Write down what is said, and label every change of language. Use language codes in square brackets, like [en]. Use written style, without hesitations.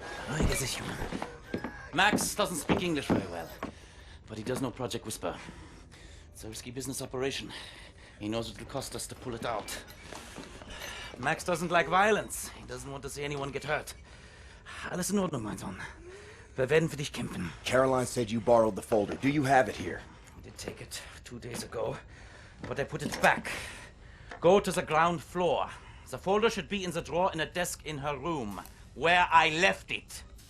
[en] Right, is a human. Max doesn't speak English very well, but he does know Project Whisper. It's a risky business operation. He knows it will cost us to pull it out. Max doesn't like violence. He doesn't want to see anyone get hurt. [de] Alles in Ordnung, mein Sohn. Wir werden für dich kämpfen. [en] Caroline said you borrowed the folder. Do you have it here? I did take it 2 days ago, but I put it back. Go to the ground floor. The folder should be in the drawer in a desk in her room, where I left it.